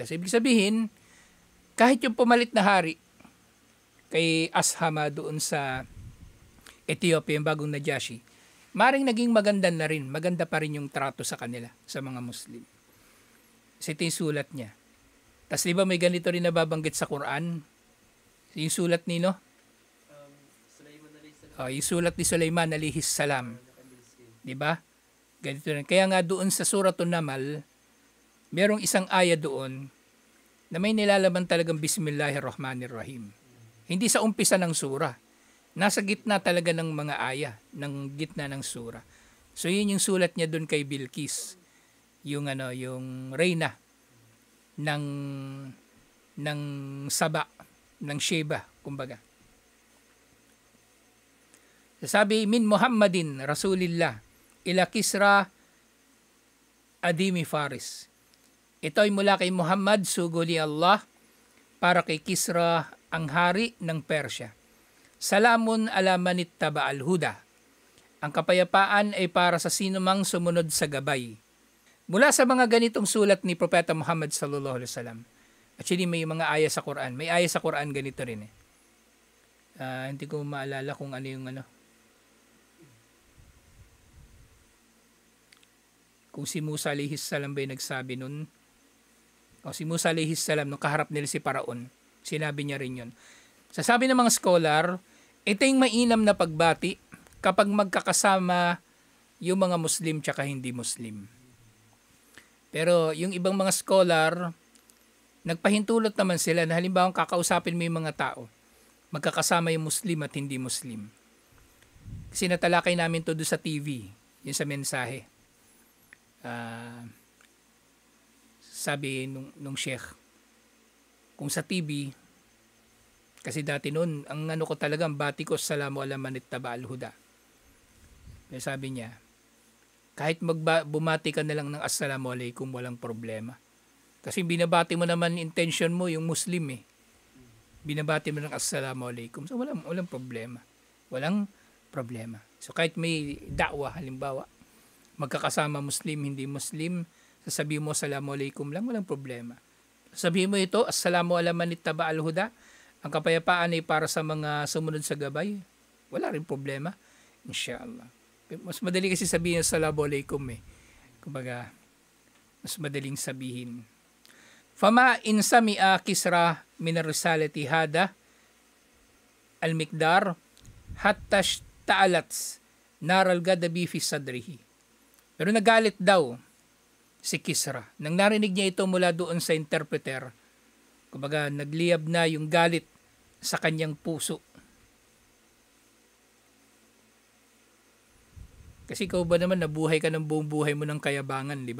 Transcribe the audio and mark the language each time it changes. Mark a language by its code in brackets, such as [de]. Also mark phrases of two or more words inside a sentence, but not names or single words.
[tl] So ibig sabihin, kahit yung pumalit na hari kay Ashama doon sa Ethiopia, yung bagong Najashi, maring naging maganda na rin. Maganda pa rin yung trato sa kanila, sa mga Muslim. Kasi ito yung sulat niya. Tapos di ba may ganito rin nababanggit sa Quran? Yung sulat ni no? Yung sulat ni Sulaiman [ar] عليه السلام. [tl] Di ba? Ganito rin. Kaya nga doon sa Suratun Namal, merong isang aya doon na may nilalaman talagang Bismillahirrahmanirrahim. Hindi sa umpisa ng sura. Nasa gitna talaga ng mga aya, ng gitna ng sura. So yun yung sulat niya doon kay Bilqis. Yung reyna ng Saba, ng Sheba, kumbaga. Sabi, [ar] من محمد رسول الله إلى كسرى عظيم فارس. [tl] Ito ay mula kay Muhammad, sugo ni Allah, para kay Kisra, ang hari ng Persya. [ar] سلام على من اتبع الهدى. [tl] Ang kapayapaan ay para sa sinumang sumunod sa gabay. Mula sa mga ganitong sulat ni Propeta Muhammad [ar] صلى الله عليه وسلم. [tl] Actually, may mga aya sa Quran. May aya sa Quran ganito rin eh. Hindi ko maalala kung ano yung kung si Musa [ar] عليه السلام [tl] ba yung nagsabi nun. O si Musa [ar] عليه السلام, [tl] nung kaharap nila si Paraon, sinabi niya rin yun. Sasabi ng mga scholar, ito yung mainam na pagbati kapag magkakasama yung mga Muslim tsaka hindi Muslim. Pero yung ibang mga scholar, nagpahintulot naman sila na halimbawa kakausapin mo yung mga tao, magkakasama yung Muslim at hindi Muslim. Kasi natalakay namin to doon sa TV, yun sa mensahe. Sabi nung sheikh, kung sa TV, kasi dati noon, ang ko talaga, ang bati ko, [ar] سلام على من اتبع الهدى. [tl] Kaya sabi niya, kahit bumati ka na lang ng [ar] السلام عليكم, [tl] walang problema. Kasi binabati mo naman, intention mo, yung Muslim eh. Binabati mo ng [ar] السلام عليكم. [tl] So walang problema. Walang problema. So kahit may da'wa, halimbawa, magkakasama Muslim, hindi Muslim, sasabihin mo [ar] السلام عليكم [tl] lang, walang problema. Sabihin mo ito, [ar] السلام على من اتبع الهدى, [tl] ang kapayapaan ay para sa mga sumunod sa gabay, wala rin problema, inshallah. Mas madali kasi sabihin [ar] السلام عليكم [tl] eh. Kumbaga, mas madaling sabihin. [ar] فلما سمع كسرى من رسالة هذا المقدار حتى تعالت نار الغضب في صدره. [tl] Pero nagalit daw si Kisra. Nang narinig niya ito mula doon sa interpreter, kumbaga nagliyab na yung galit sa kanyang puso. Kasi ikaw ba naman nabuhay ka ng buong buhay mo ng kayabangan, di ba?